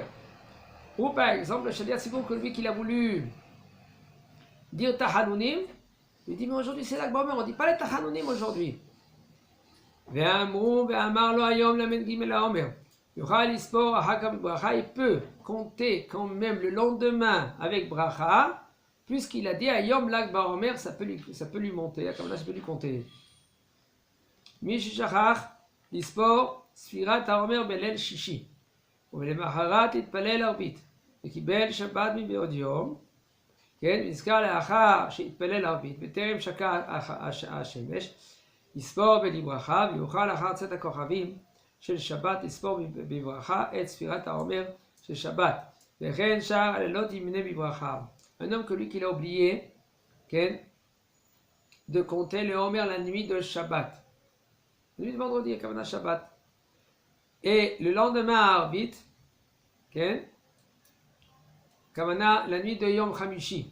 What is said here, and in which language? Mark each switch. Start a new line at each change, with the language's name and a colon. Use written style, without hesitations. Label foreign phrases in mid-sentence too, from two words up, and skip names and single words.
French: Ou par exemple, le Shaliach Tzibur, que lui qu'il a voulu dire Tahanunim, il dit, mais aujourd'hui c'est l'Ag BaOmer, on ne dit pas les Tahanunim aujourd'hui. Il peut compter quand même le lendemain avec bracha, puisqu'il a dit à Yom Lag BaOmer, ça peut lui monter, comme là ça peut lui compter.
Hebrew: מי ששכח, לספור, ספירת העומר בליל שישי, ולמחרת התפלל ערבית, וקיבל שבת מבעוד יום, נזכר לאחר שהתפלל ערבית, בטרם שקע השמש, יספור בברכה, ויוכל אחר צאת הכוכבים של שבת לספור בברכה את ספירת העומר של שבת. וכן שאר הלילות ימנה בברכה.
French: Un homme que lui qu'il a oublié, de compter le Homer la nuit de Shabbat. La nuit de vendredi, comme on a Shabbat. Et le lendemain à Arvit, comme on a la nuit de Yom Hamishi.